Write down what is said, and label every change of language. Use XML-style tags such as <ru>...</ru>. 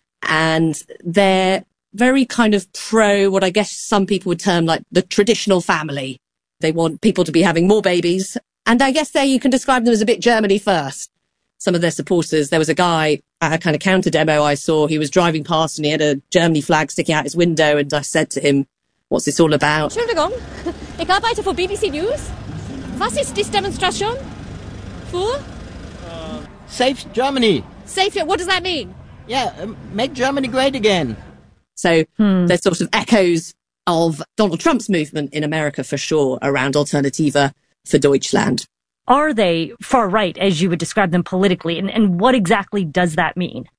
<en>And they're very kind of pro what I guess some people would term like the traditional family. They want people to be having more babies. And I guess there you can describe them as a bit Germany first. Some of their supporters, there was a guy at a kind of counter demo I saw. He was driving past and he had a Germany flag sticking out his window. And I said to him, what's this all about?</en> <de>Entschuldigung, ich arbeite für BBC News. Was ist diese Demonstration für?</de> <en>Safe Germany. Safe, what does that mean? Yeah, make Germany great again. There's sort of echoes of Donald Trump's movement in America for sure around Alternativa for Deutschland. Are they far right, as you would describe them politically? And what exactly does that mean?</en>